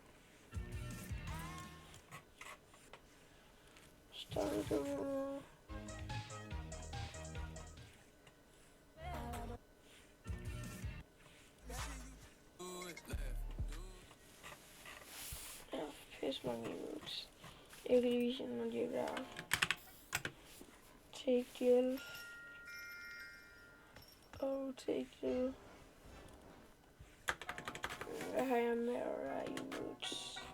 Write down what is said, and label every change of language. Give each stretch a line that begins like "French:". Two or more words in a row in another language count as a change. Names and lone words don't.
Danish: Starter. Ja, pisse mange emotes. Jeg kan lige vise nogle af de der.
English: Take Jill. Oh, take Jill.
Danish: Hvad har jeg med
English: rare emotes?